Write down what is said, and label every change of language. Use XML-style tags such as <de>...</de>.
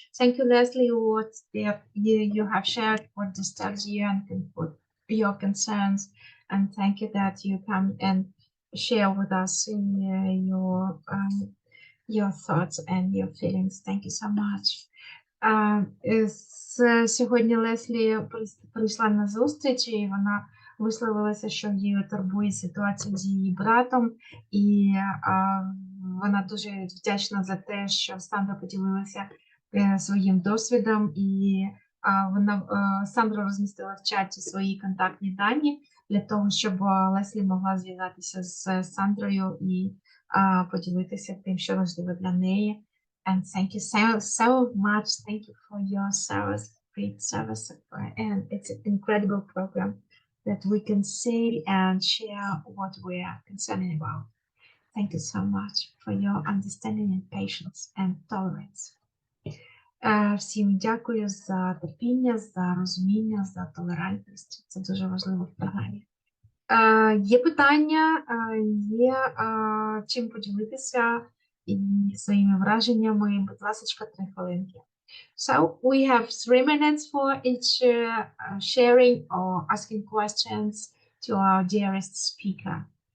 <en>Thank you, Leslie, what you have shared, what disturbs you and what your concerns. And thank you that you come and share with us your thoughts and your feelings. Thank you so much.</en> <uk>Сьогодні Леслі прийшла на зустріч, і вона висловилася, що її турбує ситуація з її братом, і вона дуже вдячна за те, що Сандра поділилася своїм досвідом, і Сандра розмістила в чаті свої контактні дані для того, щоб Леслі могла зв'язатися з Сандрою і поділитися тим, що важливо для неї.</uk> <en>And thank you so much. Thank you for your service, great service. And it's an incredible program that we can see and share what we are concerned about. Thank you so much for your understanding and patience and tolerance.</en> <uk>Всім дякую за терпіння, за розуміння, за толерантність. Це дуже важливо в програмі. Є питання, є чим поділитися і своїми враженнями. Будь ласка, 3 хвилинки.</uk> <en>So we have 3 minutes for each sharing or asking questions to our dearest speaker.</en>